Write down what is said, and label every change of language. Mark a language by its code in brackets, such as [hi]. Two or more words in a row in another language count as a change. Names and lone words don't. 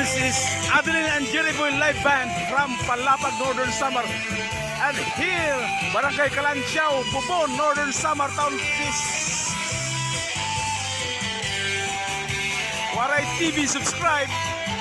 [en] is Adeline and Jerry Boy Live Band from Palapag, Northern Samar. And here, Barangay Kalansiaw, Bubon, Northern Samar Town. Waray TV, subscribe.